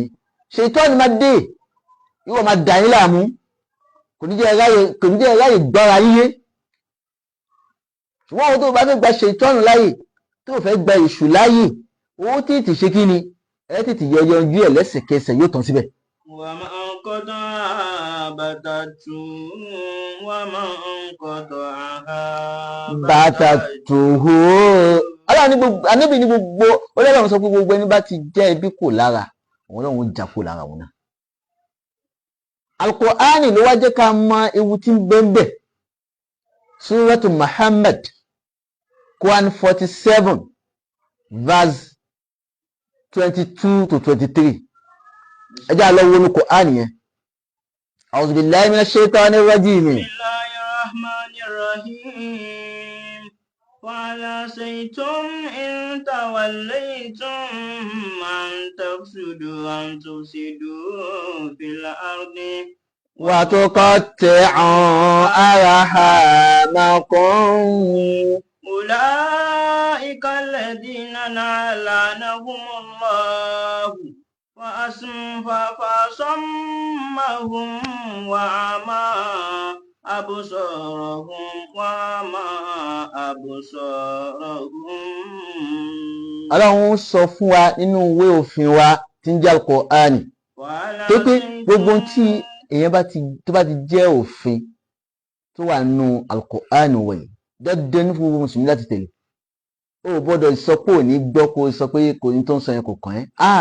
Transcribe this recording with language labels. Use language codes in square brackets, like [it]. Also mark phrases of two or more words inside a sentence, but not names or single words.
[yo] Ṣètánì máa dé, ìwọ máa dà yín láàmú, kò ní jẹ́ ráyè gbára yíyé. Ṣùgbọ́n àwọn tó bá fẹ́ gba ṣètánì láyè, tó fẹ́ gba èṣù láyè, owó tètè ṣe kí ni, ẹ tètè yanjú ẹ̀ lẹ́sẹ̀kẹsẹ̀ yóò tán síbẹ̀. [ar] ومن قطع بتته ومن قطعها بتته. [yo] Ànábì ní gbogbo Ọlọ́run sọ pé gbogbo ẹni bá ti jẹ́ ẹbí kò lára, àwọn Ọlọ́run jà kò lára wọn náà. Al-Qur'ani ló wá jẹ́ ká mọ ewu tí ń bẹ́ẹ̀. Suratu Muhammad, [en] Quran 47, verse 22 to 23. [yo] Ẹ jẹ́ lọ wo ní Qur'ani yẹn. [ar] أعوذ بالله من الشيطان الرجيم. بسم الله الرحمن الرحيم. وهل عسيتم إن توليتم أن تفسدوا في الأرض وتقطعوا أرحامكم. أولئك الذين لعنهم الله فأصمهم وأعمى أبصارهم وما أبصارهم. [yo] Ọlọ́run sọ fún wa nínú ìwé òfin wa tí ń jẹ́ Al-Qur'ani tó pé gbogbo tí èèyàn tó bá ti jẹ́ òfin tó wà nínú Al-Qur'ani wọ̀nyí dandan ní fún gbogbo mùsùlùmí láti tẹ̀lé. Ó gbọ́dọ̀ sọ pé ò ní gbọ́ kó sọ pé kò ní tó ń sọ yẹn kò kàn ẹ́.